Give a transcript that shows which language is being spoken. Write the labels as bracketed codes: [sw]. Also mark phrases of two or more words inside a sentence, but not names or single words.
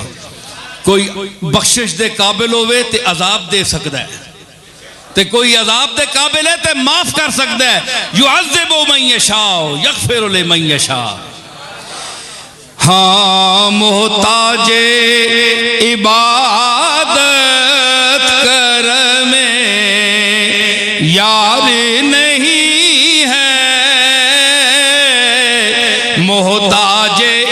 [pa] کوئی بخشش دے قابل ہووے تے عذاب دے سکدا ہے، تے کوئی عذاب دے قابل ہے تے معاف کر سکدا ہے. [ar] يُعَذِّبُ مَنْ يَشَاءُ يَغْفِرُ لِمَنْ يَشَاءُ. [ur] ہاں محتاجِ عبادت کر میں یار نہیں ہے، محتاجے